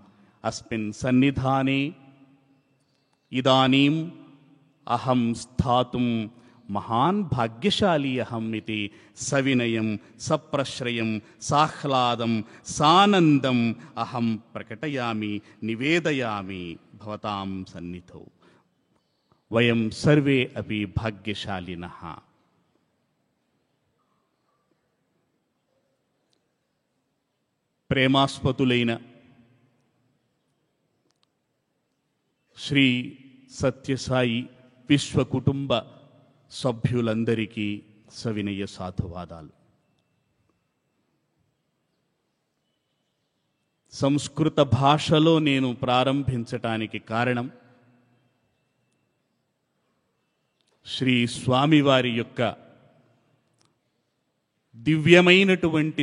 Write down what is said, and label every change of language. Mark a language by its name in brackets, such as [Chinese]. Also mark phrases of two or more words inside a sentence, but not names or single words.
[Sanskrit] अस्मिन् सन्निधाने इदानीम् अहम् स्थातुम् महान् भाग्यशाली अहम् इति सविनयम् सप्रश्रयम् साह्लादम् सानन्दम् अहम् प्रकटयामि निवेदयामि भवताम् सन्निधौ वयम् सर्वे अपि भाग्यशालिनः [Telugu] ప్రేమాస్పతులైన శ్రీ సత్యసాయి విశ్వ కుటుంబ సభ్యులందరికీ సవినయ సాధువాదాలు. సంస్కృత భాషలో నేను ప్రారంభించటానికి కారణం శ్రీ స్వామివారి యొక్క దివ్యమైనటువంటి